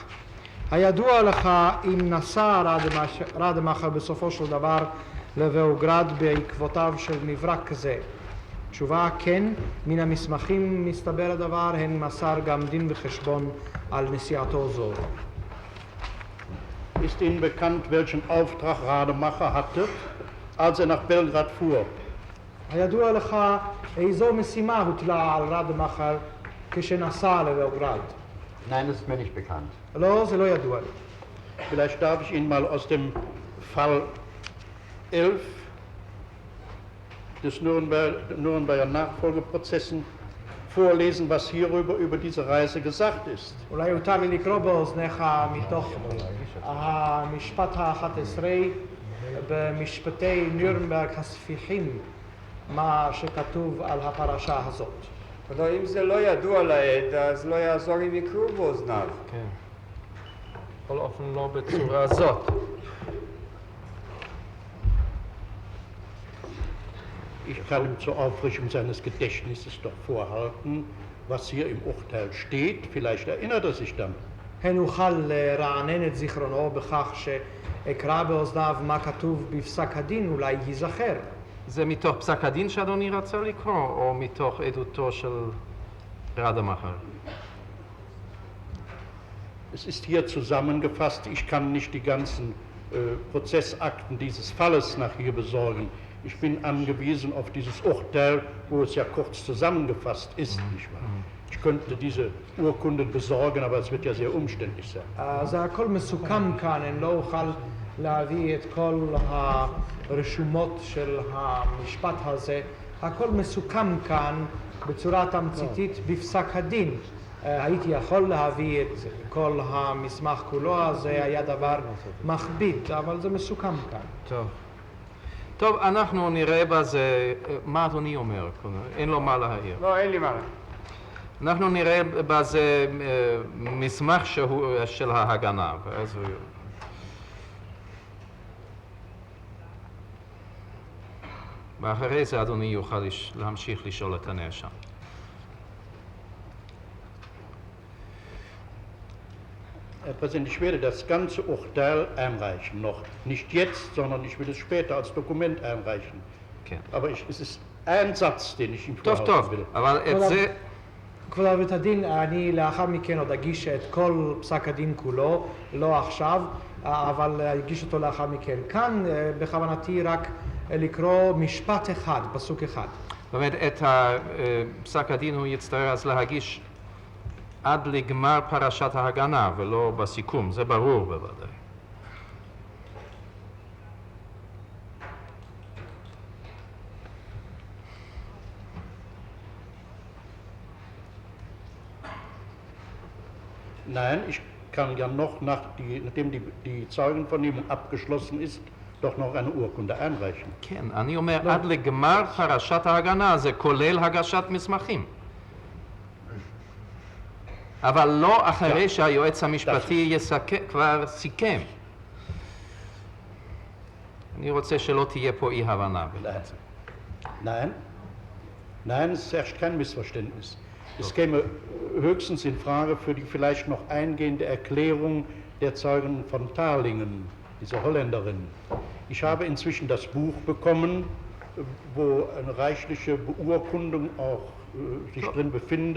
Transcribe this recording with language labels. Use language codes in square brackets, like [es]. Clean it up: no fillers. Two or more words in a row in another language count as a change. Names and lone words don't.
[he] הידוע לך אם נסע רדמאכר בסופו של דבר לבאוגרד בעקבותיו של מברק זה? תשובה כן, מן המסמכים מסתבר הדבר, הן מסר גם דין וחשבון על נסיעתו זו. [de] Ist Ihnen bekannt, welchen Auftrag Rademacher hatte, als er nach Belgrad fuhr? [he] הידוע לך איזו משימה הוטלה על רדמאכר כשנסע לבאוגרד? [de] Nein, das ist mir nicht bekannt. [he] לא, זה לא ידוע לי. [de] Vielleicht darf ich Ihnen mal aus dem Fall 11 des Nürnberger Nachfolgeprozessen vorlesen, was hierüber über diese Reise gesagt ist. [he] אולי יותר לי לקרוא באוזניך מתוך המשפט ה-11 במשפטי נירנברג הספיחים מה שכתוב על הפרשה הזאת. לא, אם זה לא ידוע לעד, אז לא יעזור אם יקראו באוזניו. כן. בכל אופן לא בצורה זאת. [de] Ich kann ihm zur Auffrischung seines Gedächtnisses doch vorhalten, was hier im Urteil steht. Vielleicht erinnert er sich dann. [he] הן אוכל לרענן את זיכרונו בכך שאקרא באוזניו מה כתוב בפסק הדין, אולי ייזכר. זה מתוך פסק הדין שאדוני רצה לקרוא, או מתוך עדותו של רדמאכר? [de] Es ist hier zusammengefasst, ich kann nicht die ganzen Prozessakten dieses Falles nach hier besorgen. Ich bin angewiesen auf dieses Urteil, wo es ja kurz zusammengefasst ist, nicht wahr? Ich könnte diese Urkunden besorgen, aber es wird ja sehr umständlich sein. [he] זה הכל מסוכם כאן, אני לא אוכל להביא את כל הרשומות של המשפט הזה. הכל מסוכם כאן בצורה תמציתית בפסק הדין. הייתי יכול להביא את כל המסמך כולו, אז זה היה דבר מכביד, אבל זה מסוכם כאן. טוב. טוב, אנחנו נראה בזה, מה אדוני אומר? אין לו מה להעיר. לא, אין לי מה להעיר. אנחנו נראה בזה מסמך של ההגנה. ואחרי זה אדוני יוכל להמשיך לשאול את הנאשם. [de] Herr Präsident, ich werde das ganze Urteil einreichen, noch nicht jetzt, sondern ich will es später als Dokument einreichen. [he] כן. [de] Aber es ist ein Satz, den ich ihm [he] טוב, [de] vorhalten [he] טוב, [de] will. [he] אבל את זה... כבוד בית הדין, אני לאחר מכן עוד אגיש את כל פסק הדין כולו, לא עכשיו, אבל אגיש אותו לאחר מכן. כאן בכוונתי רק לקרוא משפט אחד, פסוק אחד. זאת אומרת, את פסק הדין הוא יצטרך אז להגיש עד לגמר פרשת ההגנה ולא בסיכום, זה ברור בוודאי. [de] Nein, ich kann ja noch, nachdem die Zeugenvernehmung abgeschlossen ist, doch noch eine Urkunde einreichen. [he] כן, אני אומר עד לגמר פרשת ההגנה, זה כולל הגשת מסמכים. אבל לא אחרי שהיועץ המשפטי כבר סיכם. אני רוצה שלא תהיה פה אי הבנה. [de] Nein, es herrscht kein Missverständnis. Es käme höchstens in Frage für die vielleicht noch eingehende Erklärung der Zeugen von Thalingen, dieser Holländerin. Ich habe inzwischen das Buch bekommen, wo eine reichliche Beurkundung auch sich drin befindet.